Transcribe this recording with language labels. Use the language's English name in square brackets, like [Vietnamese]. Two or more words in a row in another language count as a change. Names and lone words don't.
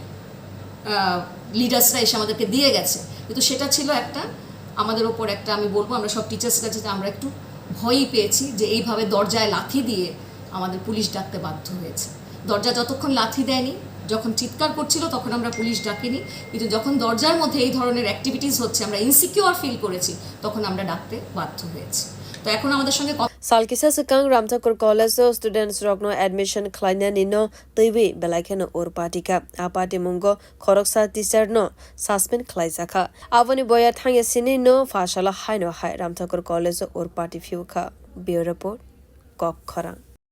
[Bangla] লিডার্সরা এসে আমাদেরকে দিয়ে গেছে কিন্তু সেটা ছিল একটা আমাদের ওপর একটা আমি বলবো আমরা সব টিচার্সরা যেটা আমরা একটু ভয়ই পেয়েছি যে এইভাবে দরজায় লাথি দিয়ে আমাদের পুলিশ ডাকতে বাধ্য হয়েছে দরজা যতক্ষণ লাথি দেয়নি যখন চিৎকার করছিল তখন আমরা পুলিশ ডাকিনি কিন্তু যখন দরজার মধ্যে এই ধরনের অ্যাক্টিভিটিস হচ্ছে আমরা [English] insecure feel [Bangla] করেছি তখন আমরা ডাকতে বাধ্য হয়েছি তো এখন আমাদের সঙ্গে [Kok Borok] Salkisa sekang Ramthakur College students rogno admission khwlainano twiwi belaikano urpatikha apati mungo khoroksa teacher no suspend khlaijaka avoni boya thangya sini no fashala haino hai Ramthakur College urpati fiuka [English] bureau report [Kok Borok] kok khara